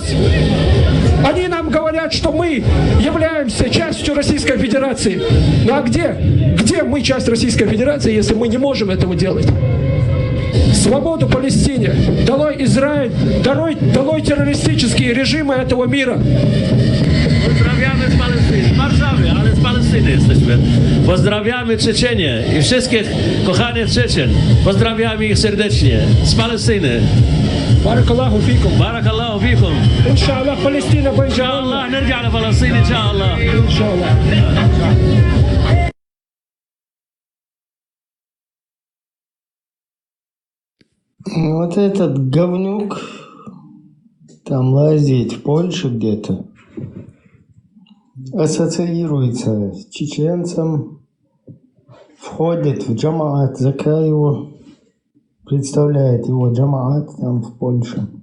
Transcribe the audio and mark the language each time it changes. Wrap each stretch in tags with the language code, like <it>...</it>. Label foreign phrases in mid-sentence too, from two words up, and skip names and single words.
<ru>Они нам говорят, что мы являемся частью Российской Федерации. Ну а где? Где мы часть Российской Федерации, если мы не можем этого делать? Свободу Палестине! Долой Израиль! Долой террористические режимы этого мира!</ru> <pl>Pozdrawiamy z Palestyny, z Warszawy, ale z Palestyny jesteśmy. Pozdrawiamy Czeczenię i wszystkich kochanych Czeczen. Pozdrawiamy ich serdecznie z Palestyny.</pl> <ar>بارك الله فيكم. بارك الله فيكم.</ar> <pl>Inşallah Palestina będzie.</pl> <ar>Inşallah نرجع لفلسطين إن شاء الله. Inşallah.</ar> <ru>Вот этот говнюк там лазит в Польше где-то, ассоциируется с чеченцем, входит в джамаат, Закаеву, представляет его джамаат там в Польше.</ru>